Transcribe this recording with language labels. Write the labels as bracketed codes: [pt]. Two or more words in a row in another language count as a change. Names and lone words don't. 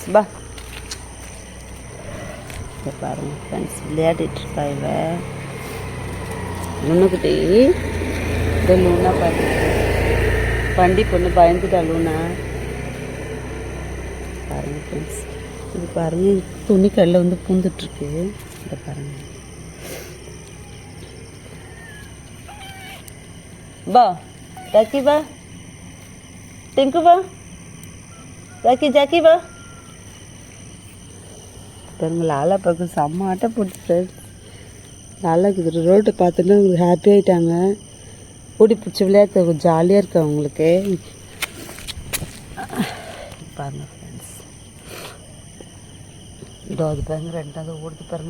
[ta] பா இதை பாருங்கள் ஃப்ரெண்ட்ஸ், விளையாடிட்டுருக்கா இவ லூனாக்குட்டி. இந்த லூனா பாருங்க, வண்டி பொண்ணு பயந்துட்டா லூனா. பாருங்கள் ஃப்ரெண்ட்ஸ், இது பாருங்கள், துணி கல்லில் வந்து பூந்துட்டுருக்கு. இதை பாருங்கள். बा राखी बा टिंकू बा राखी जाकी बा. பாருங்க, லாலா பார்க்க செம்ம ஆட்டம் போட்டு ஃப்ரெண்ட்ஸ். லாலாக்கு இது ரோட்டை பார்த்தோன்னா அவங்களுக்கு ஹாப்பி ஆகிட்டாங்க. ஓடி பிடிச்சி விளையாட்டு ஜாலியாக இருக்கு அவங்களுக்கு. பாருங்க ஃப்ரெண்ட்ஸ், இதோ அது பாருங்க, 2வது ஓடுது பாருங்க.